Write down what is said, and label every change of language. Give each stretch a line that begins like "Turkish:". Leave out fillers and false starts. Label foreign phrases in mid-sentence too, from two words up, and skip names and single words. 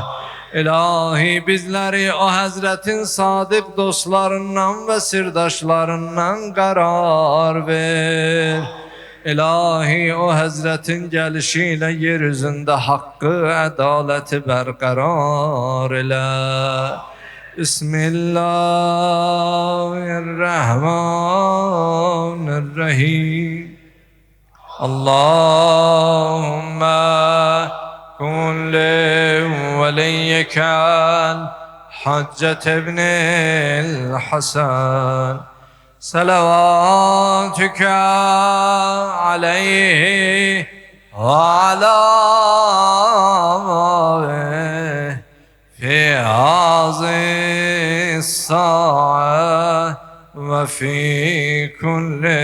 Turkish: İlahi bizleri o Hazretin sadık dostlarından ve sirdaşlarından karar ver. İlahi o Hazretin gelişiyle yeryüzünde hakkı, adaleti berkarar ile. Bismillahirrahmanirrahim.
Arabic: اللهم كن ل وليك الحجة ابن الحسن صلواتك عليه وعلى آله في هذه الساعة وفي كل